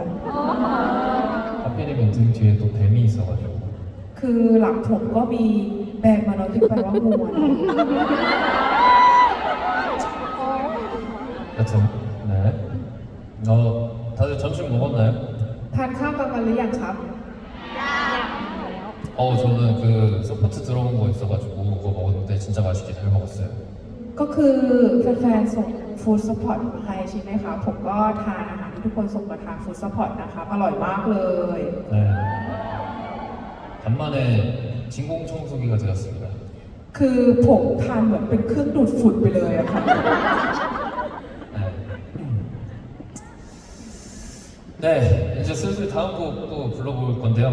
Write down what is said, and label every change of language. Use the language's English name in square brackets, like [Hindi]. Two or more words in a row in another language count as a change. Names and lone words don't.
[Korean] 하필이면 등 뒤에 또 뱀이 있어가지고 [Thai] คือหลังผมก็มีแบรนด์มาแล้วที่แปลว่างูอะ [Korean] 여튼 네. 다들 점심 먹었나요? [Thai] ทานข้าวกลางวันหรือยังครับ [Korean] 저는 그 서포트 들어온 거 있어가지고 그거 먹었는데 진짜 맛있게 잘 먹었어요. [Thai] ก็คือแฟนๆส่งฟู้ดซัพพอร์ตมาให้ใช่ไหมคะผมก็ทานอาหารที่ทุกคนส่งมาทานฟู้ดซัพพอร์ตนะคะอร่อยมากเลย [Korean] 네. 간만에 진공 청소기가 되었습니다. [Thai] คือผมทานเหมือนเป็นเครื่องดูดฝุ่นไปเลยอะค่ะ [Korean] 네. 네, 이제 슬슬 다음 곡 또 불러볼 건데요.